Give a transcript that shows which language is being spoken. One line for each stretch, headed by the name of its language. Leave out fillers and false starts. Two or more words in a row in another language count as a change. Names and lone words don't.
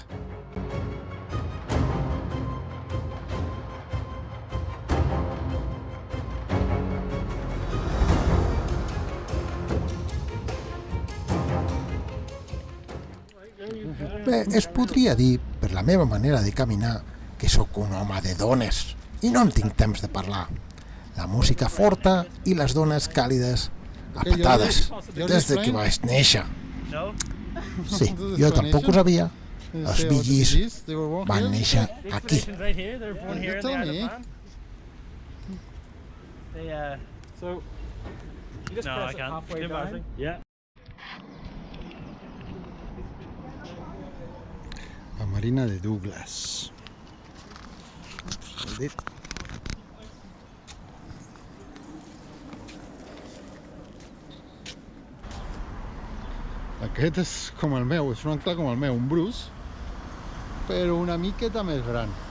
Catalan: Bé, es podria dir, per la meva manera de caminar, que sóc un home de dones i no en tinc temps de parlar. La música forta i les dones càlides a patades, des de que vaig néixer. No? Sí, jo tampoc ho sabia. Els Bee Gees van néixer aquí.
English: Station's right here. They're born here in the Isle of Man. They, so, you just press it halfway down. Yeah.
Catalan: La Marina de Douglas. El dit. Aquest és com el meu, és un ancla com el meu, un brus, però una miqueta més gran.